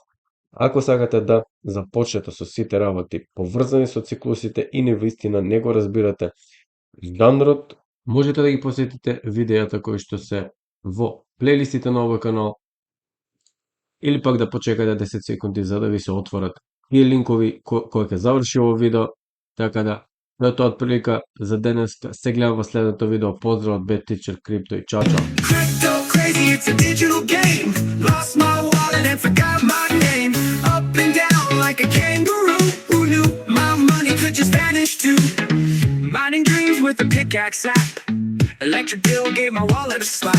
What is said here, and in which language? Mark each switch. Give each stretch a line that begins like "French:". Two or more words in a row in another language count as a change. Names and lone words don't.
Macedonian: Ако сакате да започнете со сите работи поврзани со циклусите и навистина не го разбирате жанрот, можете да ги посетите видеата кои што се во плейлистите на овој канал, или пак да почекате 10 секунди за да ви се отворат тие линкови кои ќе заврши ово видео. Така да, тоа од прилика за денес. Се гледам во следното видео. Поздрав од Bad Teacher Crypto и чао чао.
English: Crypto crazy, it's a digital game. Lost my wallet and forgot my name. Up and down like a kangaroo. Who knew my money could just vanish too? Mining dreams with a pickaxe app. Electric bill gave my wallet a slap.